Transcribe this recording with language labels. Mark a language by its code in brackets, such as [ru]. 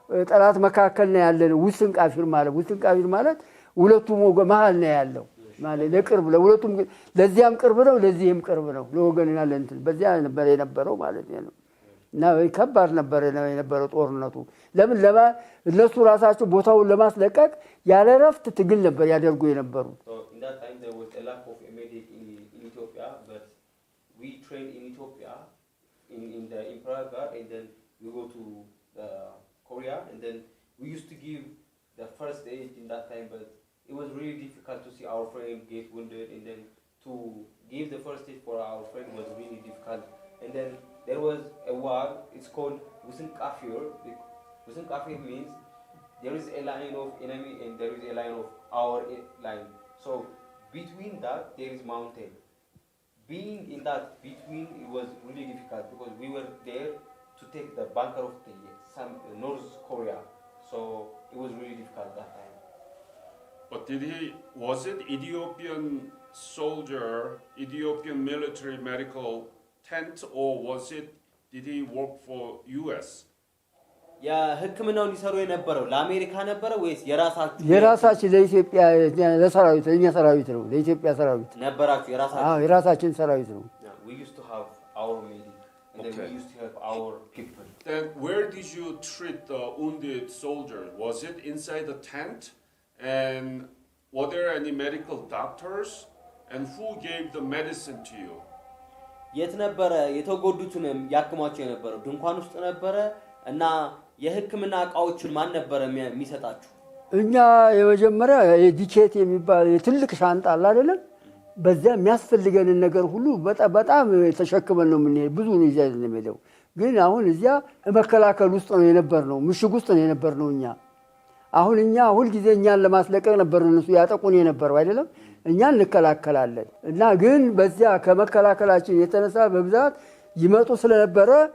[am] ጠላት መካከል ነው ያለው ውስን ቃፊር ማለት ሁለቱም ወገን መሃል ነው ያለው ማለት ለቅርብ ለሁለቱም ለዚያም ቅርብ ነው ለዚህም ቅርብ ነው ለወገንና ለእንትን በዚያ ነበር የነበረው ማለት ነው እና ከባድ ነበር የነበረው ጦርነቱ ለምን እነሱ ራሳቸው ቦታውን ለማስለቀቅ ያለ ረፍት ትግል ነበር ያደርጉ የነበሩት [en] in that time there was a lack of medic in Ethiopia but we trained in Ethiopia in the Praga and then we go to Korea and then we used to give the first aid in that time but it was really difficult to see our friend get wounded and then to give the first aid for our friend was really difficult and then there was a war it's called Wusin Kafir means there is a line of enemy and there is a line of our line so between that there is mountain being in that between it was really difficult because we were there to take the bunker of the North Korea so it was really difficult that time But was it Ethiopian soldier, Ethiopian military medical tent, or did he work for US? [am] ህክምናውን ይሰሩ የነበረው ለአሜሪካ ነበረ ወይስ የራሳችን ለኢትዮጵያ ለሰራዊት ለኛ ሰራዊት ነው ለኢትዮጵያ ሰራዊት ነበራችሁ የራሳችን የራሳችን ሰራዊት ነው [en] we used to have our medic and then we used to help our people Then where did you treat the wounded soldier? Was it inside the tent? And were there any medical doctors? And who gave the medicine to you? [am] የት ነበረ የተጎዱትንም ያክማቸው የነበረው ድንኳን ውስጥ ነበረ እና የህክምና ዕቃዎችን ማን ነበረ የሚሰጣችሁ እኛ የመጀመሪያ የዲኬት የሚባል ትልቅ ሻንጣ አለ አይደለም በዚያ የሚያስፈልገን ነገር ሁሉ በጣም ተሸክመን ነው የምንሄድ ብዙ ነው ይዘን የምንሄደው ግን አሁን እዚያ መከላከል ውስጥ ነው የነበርነው ምሽግ ውስጥ ነው የነበርነው እኛ አሁን እኛ ሁሉ ጊዜ እኛን ለማስለቀቅ ነበር እነሱ ያጠቁን የነበረው አይደለም እኛ እንከላከላለን እና ግን በዚያ ከመከላከላችን የተነሳ በብዛት ይመጡ ስለነበረ